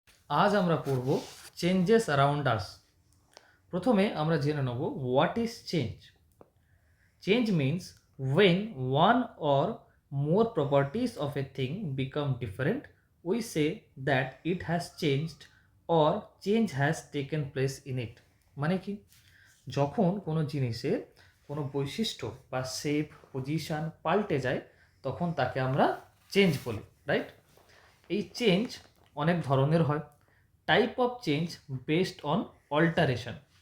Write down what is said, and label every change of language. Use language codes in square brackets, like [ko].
[bn] আজ আমরা পড়ব [en] Changes around us. [bn] প্রথমে আমরা জেনে নেব [en] What is change. Change means when one or more properties of a thing become different, we say that it has changed or change has taken place in it. [bn] মানে কি, যখন কোনো জিনিসের কোনো বৈশিষ্ট্য বা শেপ পজিশন পাল্টে যায় তখন তাকে আমরা চেঞ্জ বলি, রাইট? এই চেঞ্জ অনেক ধরনের হয়। [en] Type of change based on alteration.